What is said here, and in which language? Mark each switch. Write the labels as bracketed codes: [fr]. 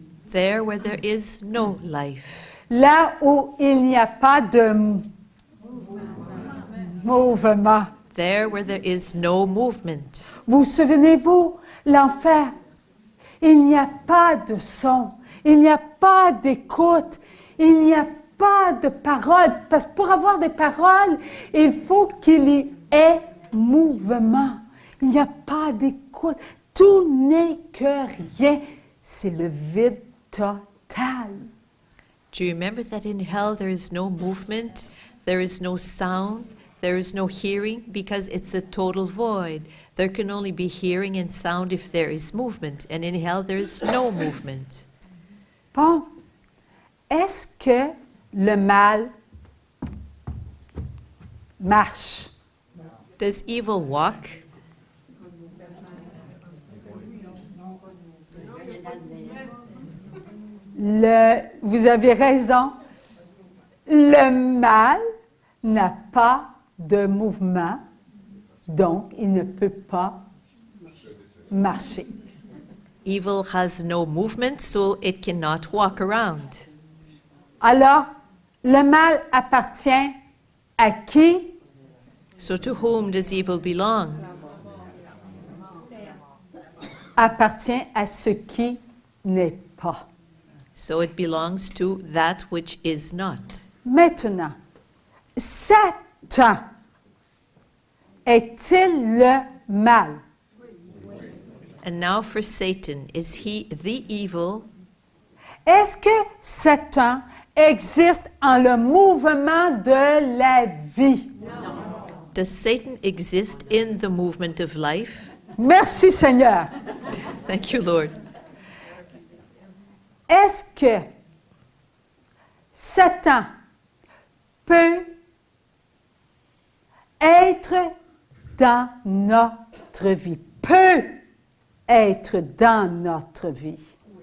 [en] there where there is no life, [fr] Là où il n'y a pas de mouvement. [en] there where there is no movement. [fr] Vous souvenez-vous, l'enfer, il n'y a pas de son, il n'y a pas d'écoute, il n'y a pas de parole. Parce que pour avoir des paroles, il faut qu'il y ait mouvement. Il n'y a pas d'écoute. Tout n'est que rien. C'est le vide total. [en] Do you remember that in hell there is no movement, there is no sound, there is no hearing, because it's a total void. There can only be hearing and sound if there is movement, and in hell there is no movement. [fr] Bon, est-ce que le mal marche? [en] Does evil walk? [fr] Vous avez raison, le mal n'a pas de mouvement, donc il ne peut pas marcher. [en] Evil has no movement, so it cannot walk around. [fr] Alors, le mal appartient à qui? [en] So to whom does evil belong? [fr] Appartient à ce qui n'est pas. [en] So it belongs to that which is not. [fr] Maintenant, Satan est-il le mal? [en] And now for Satan, is he the evil? [fr] Est-ce que Satan existe en le mouvement de la vie? [en] Does Satan exist in the movement of life? [fr] Merci Seigneur. [en] Thank you, Lord. [fr] Est-ce que Satan peut être dans notre vie? Peut être dans notre vie.